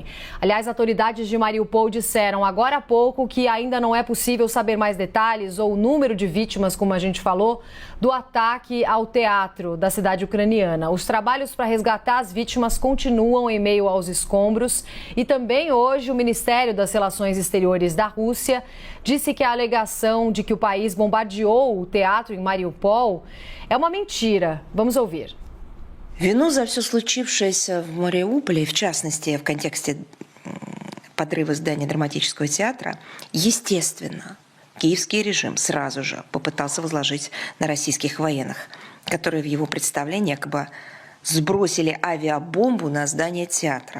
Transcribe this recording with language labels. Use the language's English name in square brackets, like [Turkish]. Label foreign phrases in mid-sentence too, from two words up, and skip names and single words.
[Portuguese] Aliás, autoridades de Mariupol disseram agora há pouco que ainda não é possível saber mais detalhes ou o número de vítimas, como a gente falou, do ataque ao teatro da cidade ucraniana. Os trabalhos para resgatar as vítimas continuam em meio aos escombros e também hoje o Ministério das Relações Exteriores da Rússia disse que a alegação de que o país bombardeou o teatro em Mariupol é uma mentira. Vamos ouvir. [Russian] Вину за все случившееся в Мариуполе, в частности, в контексте подрыва здания драматического театра, естественно, киевский режим сразу же попытался возложить на российских военных, которые в его представлении якобы сбросили авиабомбу на здание театра.